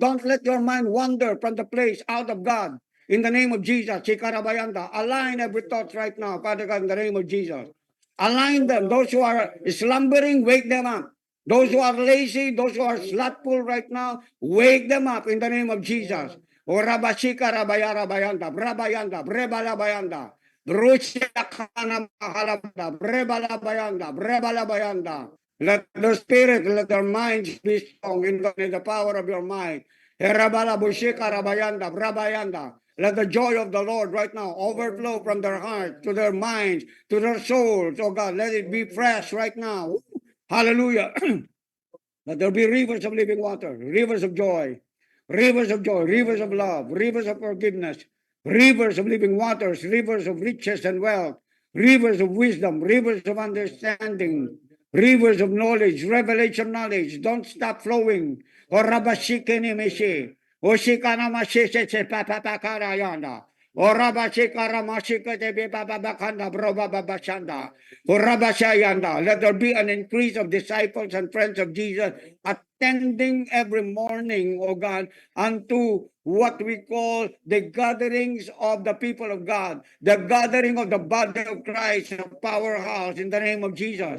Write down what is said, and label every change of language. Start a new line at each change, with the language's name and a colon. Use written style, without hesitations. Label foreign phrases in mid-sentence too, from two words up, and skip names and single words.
English: Don't let your mind wander from the place out of God. In the name of Jesus, Chikarabayanda, align every thought right now, Father God, in the name of Jesus. Align them. Those who are slumbering, wake them up. Those who are lazy, those who are slothful right now, wake them up in the name of Jesus. O Rabashika Rabayara Bayanda, Brabayanda, Brebala Bayanda, Bruchakana Mahalabanda, Brebala Bayanda, Brebala Bayanda. Let the spirit, let their minds be strong in the power of your mind. Herabala Bushika Rabayanda, Brabayanda. Let the joy of the Lord right now overflow from their hearts to their minds, to their souls. Oh God, let it be fresh right now. Hallelujah. Let there be rivers of living water, rivers of joy, rivers of love, rivers of forgiveness, rivers of living waters, rivers of riches and wealth, rivers of wisdom, rivers of understanding, rivers of knowledge, revelation knowledge. Don't stop flowing. O Rabashikini Mishi, O Shikana Mashise Papa Pakarayanda. O Rabashikara Mashika de Baba Bakanda Broba Babashanda. O Rabashayanda. Let there be an increase of disciples and friends of Jesus attending every morning, O God, unto what we call the gatherings of the people of God, the gathering of the body of Christ, a powerhouse in the name of Jesus.